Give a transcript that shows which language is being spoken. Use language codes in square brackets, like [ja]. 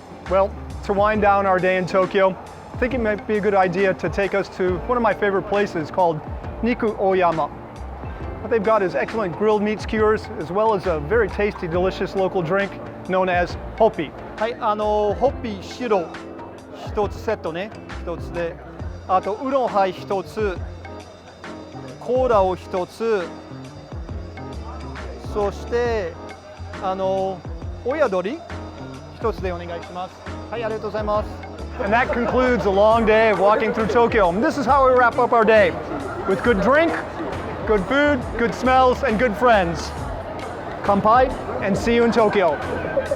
[en] Well, to wind down our day in Tokyo, I think it might be a good idea to take us to one of my favorite places called Niku Oyama. What they've got is excellent grilled meat skewers, as well as a very tasty, delicious local drink known as hoppi. [ja] はい、ホッピ白一つセットね、一つで、あとウロンハイ一つ、コーラを一つ、そして親鳥一つでお願いします。はい、ありがとうございます。 [en] And that concludes a long day of walking through Tokyo. And this is how we wrap up our day, with good drink, good food, good smells, and good friends. Kanpai, and see you in Tokyo.